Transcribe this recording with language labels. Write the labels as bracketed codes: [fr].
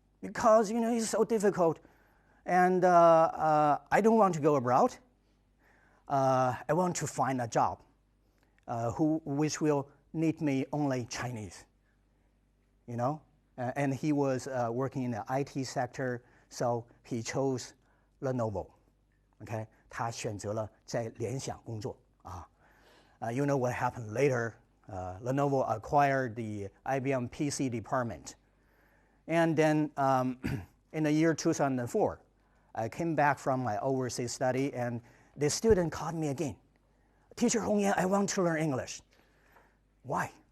[en] Because, it's so difficult, and I don't want to go abroad. I want to find a job which will need me only Chinese, And he was working in the IT sector, so he chose Lenovo. [zh] Okay, 他选择了在联想工作啊。 [en] You know what happened later? Lenovo acquired the IBM PC department. And then in the year 2004, I came back from my overseas study, and the student called me again. Teacher Hong Yan, I want to learn English. Why?